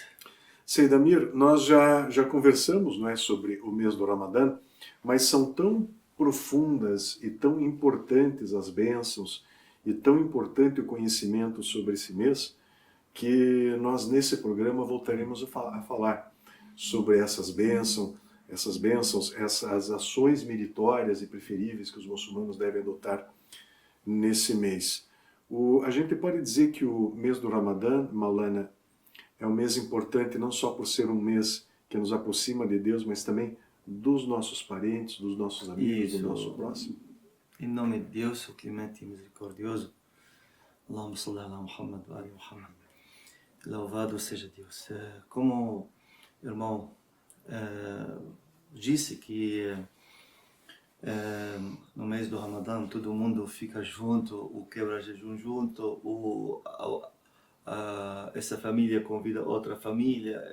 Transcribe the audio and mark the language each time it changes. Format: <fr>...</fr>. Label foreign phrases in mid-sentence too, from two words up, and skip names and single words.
<pt>Sayyid Amir, nós já conversamos, não é, sobre o mês do Ramadã, mas são tão profundas e tão importantes as bênçãos e tão importante o conhecimento sobre esse mês, que nós nesse programa voltaremos a falar sobre essas bênçãos, essas ações meritórias e preferíveis que os muçulmanos devem adotar nesse mês. A gente pode dizer que o mês do Ramadã, Maulana, é um mês importante não só por ser um mês que nos aproxima de Deus, mas também dos nossos parentes, dos nossos amigos, do nosso próximo. Em nome de Deus, o clemente e misericordioso,</pt> <ar>اللهم صل على محمد وآل محمد.</ar> <pt>Louvado seja Deus. Como o irmão disse que no mês do Ramadã todo mundo fica junto, o quebra-jejum junto, essa família convida outra família.</pt>